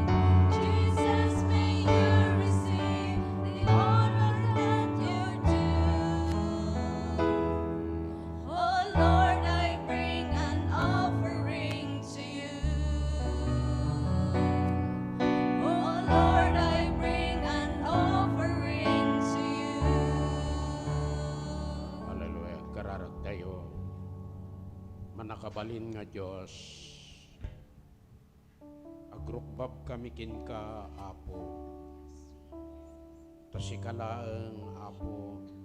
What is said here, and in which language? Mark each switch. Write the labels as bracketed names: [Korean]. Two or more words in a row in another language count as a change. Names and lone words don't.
[English] Jesus, may you receive the honor that you do. Oh Lord, I bring an offering to you. Oh Lord, I bring an offering to you. [Iloko] Hallelujah. Kararag tayo. Manakabalin nga Diyos. Agrukbab kami kin ka, Apo. Tasikalaang, Apo.